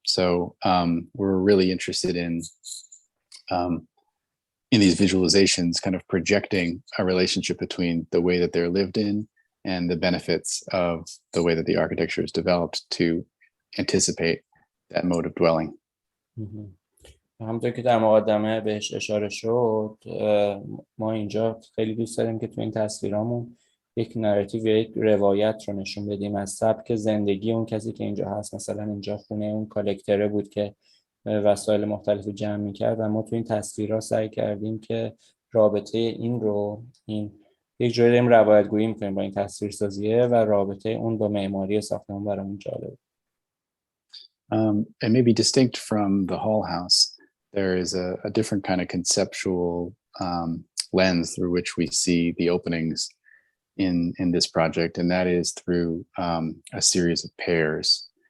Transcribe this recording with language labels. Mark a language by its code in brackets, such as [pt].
[en] So we're really interested in these visualizations kind of projecting a relationship between the way that they're lived in and the benefits of the way that the architecture is developed to anticipate that mode of dwelling. [fa] همونطور که در مقدمه بهش اشاره شد، ما اینجا خیلی دوست داریم که تو این تصویرامون یک نراتیو یا یک روایت رو نشون بدیم از سبک زندگی اون کسی که اینجا هست. مثلا اینجا خونه اون کالکتره بود که وسایل مختلفی جمع می‌کرد و ما تو این تصویرها سعی کردیم که رابطه این رو یک جوری داریم روایت گویی می‌کنیم با این تصویرسازیه و رابطه اون با معماری ساختمان برامون جالب. [en] And maybe distinct from the Hall House, there is a different kind of conceptual lens through which we see the openings in this project, and that is through a series of pairs.